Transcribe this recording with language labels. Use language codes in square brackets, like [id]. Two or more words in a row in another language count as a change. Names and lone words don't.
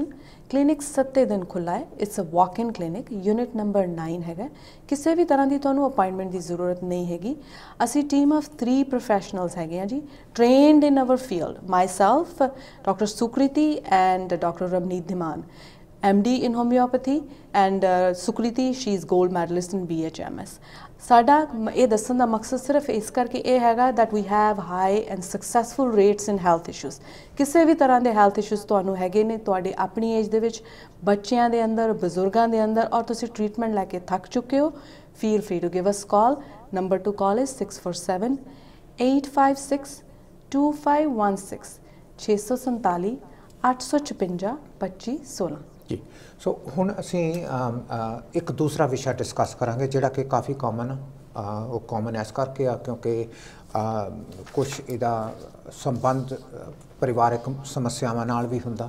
[pa] ਕਲੀਨਿਕ 7 ਦਿਨ ਖੁੱਲ੍ਹਾ ਹੈ। [en] it's a walk in clinic, unit number [pa] 9 ਹੈਗਾ। ਕਿਸੇ ਵੀ ਤਰ੍ਹਾਂ ਦੀ ਤੁਹਾਨੂੰ ਅਪਾਇੰਟਮੈਂਟ ਦੀ ਜ਼ਰੂਰਤ ਨਹੀਂ ਹੈਗੀ। [en] ਅਸੀਂ team of 3 professionals [pa] ਹੈਗੇ ਹਾਂ ਜੀ, [en] trained in our field, myself, Doctor Sukriti and Doctor Ravneet Dhiman, MD in homeopathy, and Sukriti, she is gold medalist in BHMS. [pa] ਸਾਡਾ ਇਹ ਦੱਸਣ ਦਾ ਮਕਸਦ ਸਿਰਫ ਇਸ ਕਰਕੇ ਇਹ ਹੈਗਾ [en] that we have high and successful rates in health issues. [pa] ਕਿਸੇ ਵੀ ਤਰ੍ਹਾਂ ਦੇ [en] health issues [pa] ਤੁਹਾਨੂੰ ਹੈਗੇ ਨੇ ਤੁਹਾਡੀ ਆਪਣੀ ਏਜ ਦੇ ਵਿੱਚ, ਬੱਚਿਆਂ ਦੇ ਅੰਦਰ, ਬਜ਼ੁਰਗਾਂ ਦੇ ਅੰਦਰ, ਔਰ ਤੁਸੀਂ ਟ੍ਰੀਟਮੈਂਟ ਲੈ ਕੇ ਥੱਕ ਚੁੱਕੇ ਹੋ, [en] feel free to give us call. Number to call is 647 856 2516, 647 856 2516। ਜੀ [pa] ਸੋ ਹੁਣ ਅਸੀਂ ਇੱਕ ਦੂਸਰਾ ਵਿਸ਼ਾ ਡਿਸਕਸ ਕਰਾਂਗੇ ਜਿਹੜਾ ਕਿ ਕਾਫੀ ਕਾਮਨ ਉਹ ਕਾਮਨ ਇਸ ਕਰਕੇ ਆ ਕਿਉਂਕਿ ਕੁਛ ਇਹਦਾ ਸੰਬੰਧ ਪਰਿਵਾਰਕ ਸਮੱਸਿਆਵਾਂ ਨਾਲ ਵੀ ਹੁੰਦਾ।